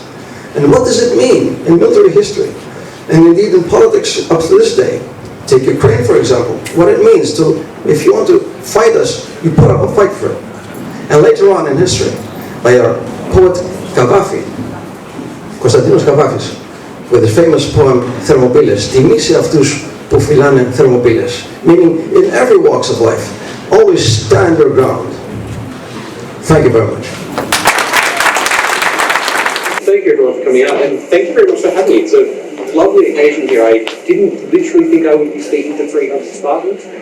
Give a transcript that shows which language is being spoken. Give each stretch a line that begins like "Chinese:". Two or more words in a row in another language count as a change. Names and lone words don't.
English: And what does it mean in military history, and indeed in politics up to this day? Take Ukraine, for example. What it means to, if you want to fight us, you put up a fight for it. And later on in history, by our poet Kavafi, Konstantinos Kavafis, with his famous poem Thermopylae,
Greek: τιμήσει αυτούς που φυλάνε
English: Thermopylae, meaning in every walks of life, always stand your ground. Thank you very much. Thank you everyone for coming out, and thank you very much for having me. It's a lovely occasion here. I didn't literally think I would be speaking to 300 Spartans.